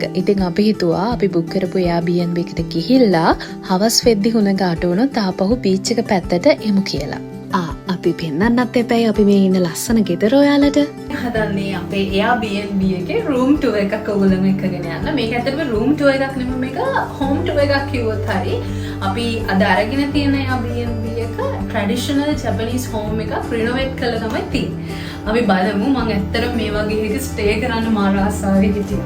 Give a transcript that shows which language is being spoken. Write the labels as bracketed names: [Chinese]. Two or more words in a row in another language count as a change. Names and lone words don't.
[Sinhala] ඉතින් අපි හිතුවා අපි බුක් කරපු Airbnb එකට ගිහිල්ලා හවස් වෙද්දි හුළඟ අඩු වුණොත් ආපහු බීච් එක පැත්තට එමු කියලා. අපි පෙන්නන්නත් එපැයි අපි මේ ඉන්න ලස්සන ගෙදර ඔයාලට. හදන්නේ අපේ Airbnb එකේ [English] room tour [Sinhala] එකක් ඔයගොල්ලෝ එකගෙන යන්න. මේක ඇත්තටම [English] room tour [Sinhala] එකක් නෙමෙයි මේක [English] home tour [Sinhala] එකක් කිව්වොත් හරි. අපි අද අරගෙන තියෙන Airbnb එක [English] traditional Japanese home [Sinhala] එකක් renovate කරලා තමයි තියෙන්නේ. අපි බලමු මම ඇත්තටම මේ වගේ එකක stay කරන්න මාර ආසාවෙන් හිටියා.